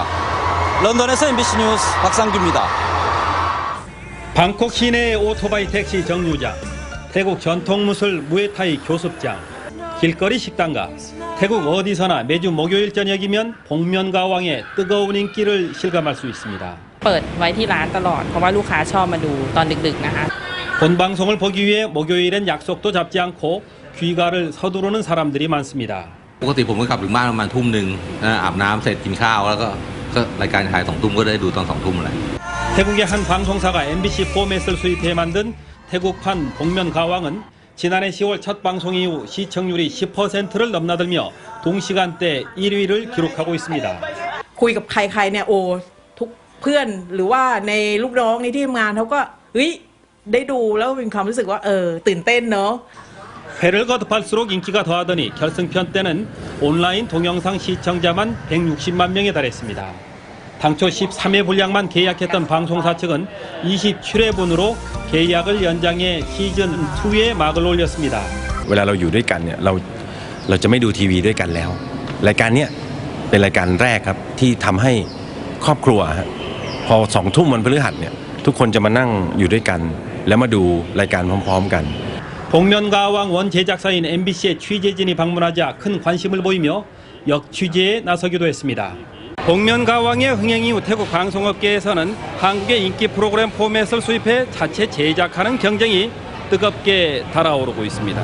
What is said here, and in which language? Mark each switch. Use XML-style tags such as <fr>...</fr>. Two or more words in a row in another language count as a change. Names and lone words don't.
<ko>런던에서 MBC 뉴스 박상규입니다. 방콕 시내의 오토바이 택시 정류장, 태국 전통무술 무에타이 교습장, 길거리 식당가, 태국 어디서나 매주 목요일 저녁이면 복면가왕의 뜨거운 인기를 실감할 수 있습니다.</ko> <th>เปิดไว้ที่ร้านตลอดเพราะว่าลูกค้าชอบมาดูตอนดึกๆนะคะ</th> <ko>본방송을 보기 위해 목요일엔 약속도 잡지 않고 귀가를 서두르는 사람들이 많습니다.</ko> <th>ปกติผมก็กลับถึงบ้านประมาณทุ่มหนึ่งอาบน้ำเสร็จกินข้าวแล้วก็รายการถ่าย2 ทุ่มก็ได้ดูตอน2 ทุ่มเลย</th> <ko>태국의 한 방송사가 MBC 포맷을 수입해 만든 태국판 복면가왕은 지난해 10월 첫 방송 이후 시청률이 10%를 넘나들며 동시간대 1위를 기록하고 있습니다.</ko> <th>คุยกับใครๆเนี่ยโอ้ทุกเพื่อนหรือว่าในลูกน้องในที่ทำงานเขาก็ได้ดูแล้วเป็นความรู้สึกว่าตื่นเต้นเนาะ</th> <ko>회를 거듭할수록 인기가 더하더니 결승편 때는 온라인 동영상 시청자만 160만 명에 달했습니다. 당초 13회 분량만 계약했던 방송사 측은 27회분으로 계약을 연장해 시즌 2에 막을 올렸습니다.</ko> <th>เวลาเราอยู่ด้วยกันเนี่ยเราจะไม่ดูทีวีด้วยกันแล้วรายการเนี้ยเป็นรายการแรกครับที่ทำให้ครอบครัวพอ2 ทุ่มวันพฤหัสเนี่ยทุกคนจะมานั่งอยู่ด้วยกันแล้วมาดูรายการพร้อมๆกัน</th> <ko>복면가왕 원 제작사인 MBC의 취재진이 방문하자 큰 관심을 보이며 역취재에 나서기도 했습니다. 복면가왕의 흥행 이후 태국 방송업계에서는 한국의 인기 프로그램 포맷을 수입해 자체 제작하는 경쟁이 뜨겁게 달아오르고 있습니다.</ko>